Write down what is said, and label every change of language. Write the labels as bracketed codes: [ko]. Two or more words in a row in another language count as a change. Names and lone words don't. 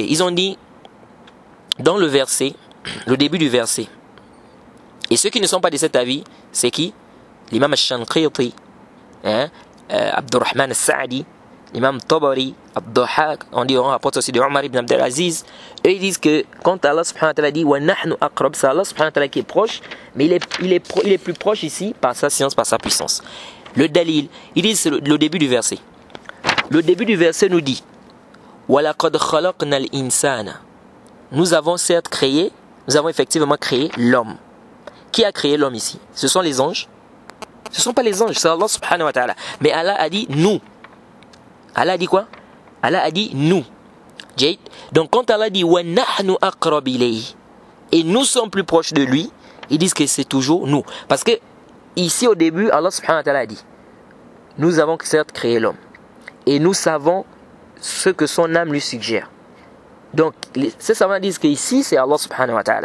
[fr] Ils ont dit, dans le verset, le début du verset, et ceux qui ne sont pas de cet avis, c'est qui? L'imam al-Shanqiti, Abdurrahman al-Sa'di, l'imam Tabari, Abduhaq, on rapporte aussi de Omar ibn Abdelaziz. Eux ils disent que quand Allah [ar] سبحانه وتعالى [fr] dit [ar] ونحن أقرب, [fr] c'est Allah [ar] سبحانه وتعالى [fr] qui est proche, mais il est plus proche ici par sa science, par sa puissance. Le dalil, ils disent c'est le début du verset. Le début du verset nous dit [ar] ولقد خلقنا الإنسان. [fr] Nous avons effectivement créé l'homme. Qui a créé l'homme ici? Ce sont les anges? Ce ne sont pas les anges, c'est Allah [ar] سبحانه وتعالى. [fr] Mais Allah a dit nous. Allah a dit quoi? Allah a dit nous. Donc quand Allah dit [ar] ونحن أقرب إليه, [fr] et nous sommes plus proches de lui, ils disent que c'est toujours nous. Parce que ici au début, Allah [ar] سبحانه وتعالى [fr] a dit nous avons certes créé l'homme. Et nous savons ce que son âme lui suggère. Donc ces savants disent qu'ici c'est Allah [ar] سبحانه وتعالى.